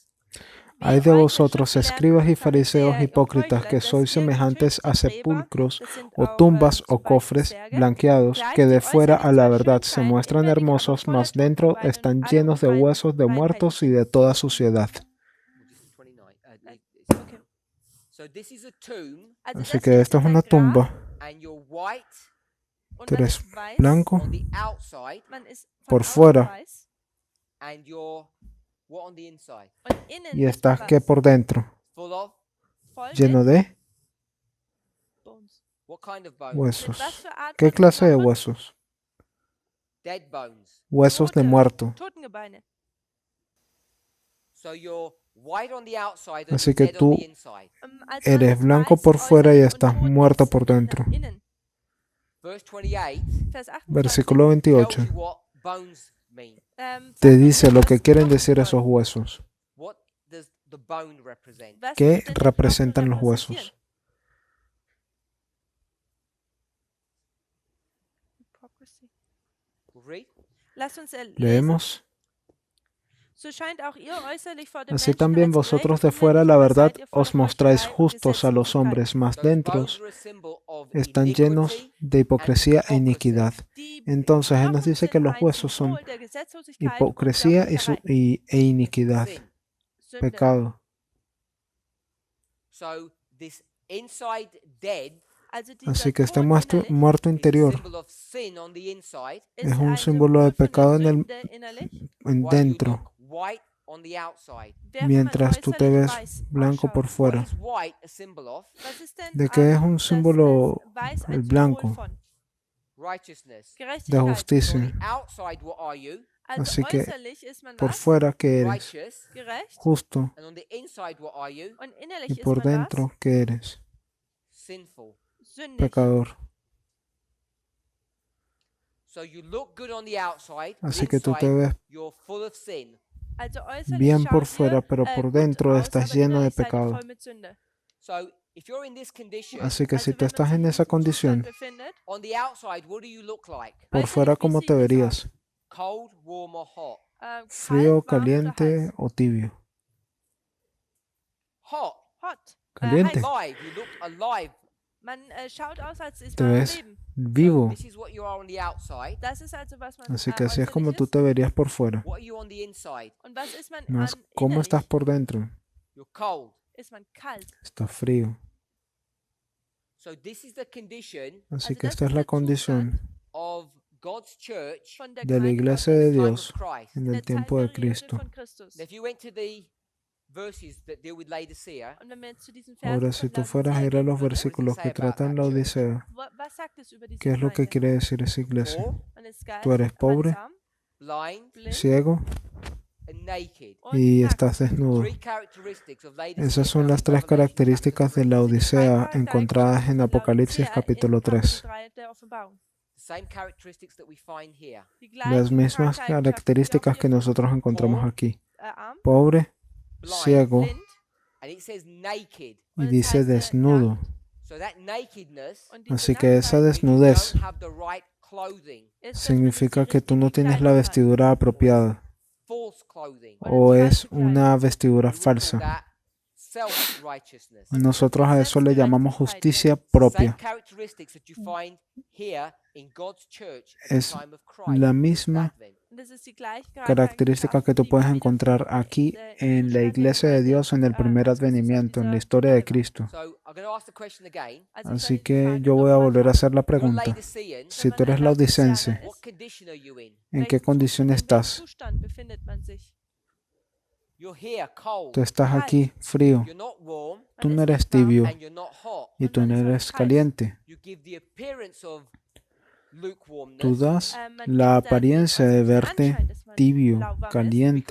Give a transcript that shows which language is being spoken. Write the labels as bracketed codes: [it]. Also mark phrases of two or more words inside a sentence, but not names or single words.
[es] Ay de vosotros, escribas y fariseos hipócritas, que sois semejantes a sepulcros o tumbas o cofres blanqueados, que de fuera a la verdad se muestran hermosos, mas dentro están llenos de huesos de muertos y de toda suciedad. [en] Okay. So this is a tomb, [de] Also [es] Así [de] das [es] que [de] hier [es] esto [de] ist [es] es [de] ein [es] una [de] Grab [es] tumba. [en] and you're white [de] und [es] Tú [de] man [es] eres [de] ist weiß, [es] blanco [en] on the outside, [de] man ist von [es] por [de] außen [es] fuera. [de] weiß [en] and you're what on the inside? [de] und innen [es] y [de] ist [es] estás [de] man [es] que [de] weiß. [es] por dentro, [en] Full of [de] Voll [es] lleno [de] mit [es] de [en] Bones. what kind of bones? [de] Mit [es] huesos. [de] was für Art [es] ¿Qué [de] von [es] clase de [de] Knochen? [es] huesos? [en] Dead bones. [es] Huesos de [de] Tote, [es] muerto. [de] Totengebeine. [en] So you're white on the outside and [es] Así [en] you're [es] que [en] dead on [es] tú [en] the inside. [de] Also man [es] eres [de] ist [es] blanco [de] weiß [es] por fuera y [de] äußerlich und [es] estás [de] tot [es] muerto [de] ist [es] por dentro. [de] innen. [en] Verse 28 [de] Vers 28 [es] Versículo [en] tells [es] 28 [en] you what bones mean. [es] te [de] sagt uns [es] dice [de] ja, [es] lo [de] was [es] que quieren [de] Knochen [es] decir esos [de] bedeuten. [es] huesos. [en] What does the bone represent? [de] Was [es] ¿Qué [de] ist denn der Knochen [es] representan los [de] repräsentieren? [es] huesos? [en] Hypocrisy. We'll read. [de] Lasst uns lesen. [es] Leemos. [de] So scheint auch ihr äußerlich vor dem [es] Así [de] Menschen [es] también [de] als [es] vosotros de [de] gerecht, [es] fuera, [de] innerlich [es] la [de] aber [es] verdad, [de] seid ihr voller [es] os mostráis [de] Heuchelei und [es] justos a los [de] Gesetzlosigkeit. [es] hombres, mas [en] Those [es] dentros [en] bones are a symbol of [es] están llenos [en] iniquity [es] de hipocresía e [en] and [es] iniquidad. [de] Die [es] Entonces Él nos [de] Knochen [es] dice [de] sind [es] que los [de] ein [es] huesos son [de] Symbol der Gesetzlosigkeit und der [es] hipocresía [de] Heuchelei. [es] e iniquidad, [en] sin. [de] Sünde. [es] pecado. [en] So this inside dead [de] Also dieser [es] Así que este [de] Tod innerlich [es] muerto [en] is a [es] interior [en] symbol of sin on the inside, [de] ist [es] es un [de] ein [es] símbolo de [de] Symbol von der [es] pecado en [de] Sünde innerlich, [es] en [en] while you [es] dentro, [en] look white on the outside. [de] während man [es] mientras tú te [de] äußerlich [es] ves [de] weiß [es] blanco por [de] ausschaut. [en] What [es] fuera. [en] is white a symbol of? [de] Was ist denn [es] ¿De qué es un [de] das [es] símbolo [de] Weiß [es] el [de] ein [es] blanco? [de] Symbol von? [en] Righteousness. [es] De [de] Gerechtigkeit. [en] So on [es] justicia? [en] the outside, what are you? [de] Also [es] Así que [de] äußerlich ist man [es] Por [de] was? [es] fuera, ¿qué eres? [en] Righteous. [de] Gerecht. [es] Justo. [en] And on the inside, what are you? [de] Und [es] Y [de] innerlich ist [es] por [de] man was? [es] dentro, ¿qué eres? [en] Sinful. [de] Sündig. [es] Pecador. [en] So you look good on the outside. [es] Así que tú te [en] Inside, [es] ves [en] you're full of sin. [de] Also äußerlich [es] bien por [de] schaut [es] fuera, [de] ihr, [es] pero por [de] gut [es] dentro [de] aus, [es] estás [de] aber [es] lleno de [de] innerlich seid ihr [es] pecado. [de] voll mit Sünde. [en] So if you're in this condition, [es] Así que si [de] Also [es] tú [de] wenn man [es] estás [de] sich [es] en [de] in [es] esa [de] diesem Zustand [es] condición, [de] befindet, [en] on the outside, what do you look like? [es] por fuera, [de] äußerlich, wie [es] ¿cómo [de] sieht [es] te [de] es [es] verías? [de] aus? [en] Cold, warm, or hot? [es] ¿Frío, [de] Kalt, warm oder [es] caliente [de] heiß? [es] o tibio? [en] Hot. Hot. [es] Caliente. [de] Heiß. [en] Alive. You look alive. [de] Man schaut aus, als ist [es] Te [de] man am [es] ves [de] Leben. [es] vivo. [en] This is what you are on the outside. [de] Das ist also, was man [es] Así que así es [de] äußerlich [es] como tú [de] ist. [es] te verías por fuera. [en] What are you on the inside? [de] Und was ist man [es] Más, [de] an [es] ¿cómo [de] innerlich? [es] estás por dentro? [en] You're cold. [de] Ist man kalt. [es] Estás frío. [en] So this is the condition [es] Así [de] Also [es] que [de] das [es] esta [de] ist [es] es la [de] der [es] condición [en] of God's church [de] Von der [es] de la [de] Gemeinde [es] iglesia [de] Gottes [es] de [en] in the time [es] Dios [en] of Christ. [es] en [de] in [es] el [de] der [es] tiempo de [de] Zeitperiode [es] Cristo. [de] von Christus. [en] Now, if you went to the verses that deal with Laodicea, [de] Und wenn wir jetzt zu diesen [es] Ahora, [de] Versen [es] si [de] von [es] tú fueras a [de] Laodicea [es] ir a [de] gehen [es] los [de] würden, [es] versículos que [en] say about [es] tratan [en] that [es] la [en] church? [es] Odisea, [de] was sagt es über diese [es] ¿qué es lo que [de] Gemeinde? [es] quiere decir esa iglesia? [en] poor, [de] Man ist Tú eres pobre, einsam, blind, [en] blind [es] ciego [en] and naked. [de] und [es] y [de] nackt. [es] estás desnudo. [en] Three characteristics of Laodicea [es] Esas son [en] found [es] las [en] in [es] tres [en] Revelation [es] características de [en] chapter [es] la [en] 3. [de] Das sind die drei [es] Odisea encontradas en [de] Charaktereigenschaften von [es] Apocalipsis [de] Laodicea [es] capítulo [de] in Kapitel [es] 3. [de] 3 der Offenbarung. [en] The same characteristics that we find here. [de] Die [es] Las [de] gleichen [es] mismas [de] Charaktereigenschaften, die wir [es] características [de] auch [es] que [de] hier [es] nosotros encontramos aquí. [en] arm, [es] Pobre, [en] Blind. [es] ciego [de] blind [en] And it says naked. [es] y [de] und es [es] dice [de] heißt, [es] desnudo. [de] nackt. [en] So that nakedness [de] Und diese [es] Así que esa [de] Nacktheit [en] means you [es] desnudez [en] don't have the right clothing, [de] ist, dass man nicht [es] significa [de] die [es] que tú no [de] richtige [es] tienes la [de] Kleidung hat. [es] vestidura apropiada [en] false clothing. [es] o es una vestidura [en] We would call [es] falsa. [en] that self-righteousness. [es] Nosotros a eso le llamamos justicia propia. [en] Same characteristics that you find here in God's church at [es] Es [en] the time of Christ. [es] la misma [en] Advent. [de] Und das ist die gleiche [es] característica que tú [de] die [es] puedes [de] wir [es] encontrar [de] wiederfinden [es] aquí en la [de] Zustand der [es] iglesia de [de] Gemeinde, [es] Dios en el primer [de] als Christus in [es] advenimiento, en la [de] dieser [es] historia de [de] Erde war. [es] Cristo. [en] So I'm going to ask the question again. [de] Also ich [es] Así [de] werde die [es] que [de] Frage [es] yo voy a [de] nochmal [es] volver a hacer la [en] You're [es] pregunta. [en] Laodicean. [es] Si tú eres laodicense, [en] What condition are you in? [es] ¿en qué condición [de] In [es] estás? [de] welchem Zustand befindet man sich? [en] You're here, cold. [es] Tú estás aquí frío, [en] You're not warm, [es] tú [de] Man [es] no [de] ist [es] eres [de] nicht warm [es] tibio [en] and you're not hot. [es] y tú no eres caliente. [en] You give the appearance of lukewarmness [es] Tú das [de] Man [es] la [de] gibt dann [es] apariencia de [de] den [es] verte [de] Anschein, dass man [es] tibio, [de] lauwarm ist, [es] caliente,